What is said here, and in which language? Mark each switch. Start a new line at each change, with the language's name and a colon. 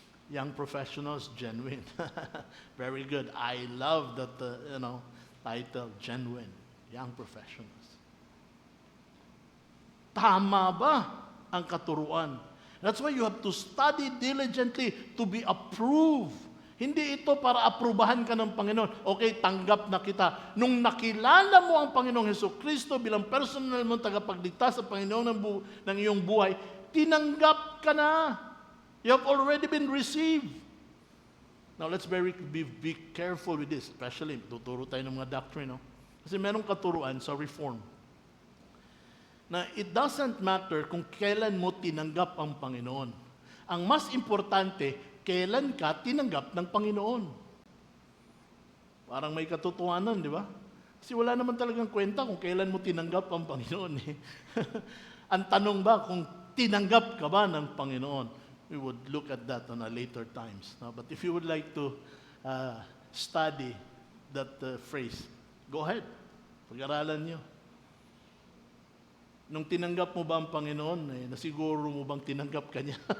English: Young professionals, genuine. Very good. I love that title, genuine. Young professionals.
Filipino: Tama ba ang katuruan?
English: That's why you have to study diligently to be approved.
Filipino: Hindi ito para aprubahan ka ng Panginoon. Okay, tanggap na kita. Nung nakilala mo ang Panginoong Hesukristo bilang personal mong tagapagligtas sa Panginoon ng iyong buhay, tinanggap ka na.
English: You have already been received. Now, let's be careful with this.
Filipino: Especially, tuturo tayo ng mga doctrine. No? Kasi merong katuruan sa reform. Na
English: it doesn't matter
Filipino: kung kailan mo tinanggap ang Panginoon. Ang mas importante, kailan ka tinanggap ng Panginoon. Parang may katotohanan, di ba? Kasi wala naman talagang kwenta kung kailan mo tinanggap ang Panginoon. Eh. Ang tanong ba kung tinanggap ka ba ng Panginoon?
English: We would look at that on a later times. No? But if you would like to study that phrase, go ahead.
Filipino: Pag-aralan nyo. Nung tinanggap mo ba ang Panginoon, nasiguro mo bang tinanggap ka niya?